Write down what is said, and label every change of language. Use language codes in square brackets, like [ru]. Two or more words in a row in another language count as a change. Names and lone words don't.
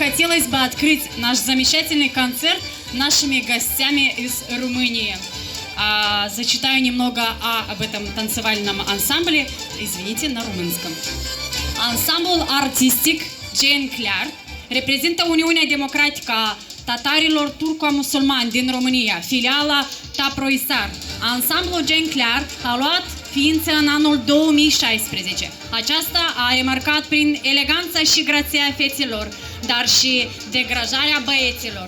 [ru] хотелось бы открыть наш замечательный концерт нашими гостями из Румынии. Зачитаю немного об этом танцевальном ансамбле, извините, на румынском. [ro] Ansamblul artistic Jean Clar reprezintă Uniunea Democratică a Tatarilor Turco-Musulmani din România, filiala Taproisar. Ansamblul Jean Clar a luat ființă în anul 2016. Aceasta a remarcat prin eleganța și grația feților, dar și degajarea băieților.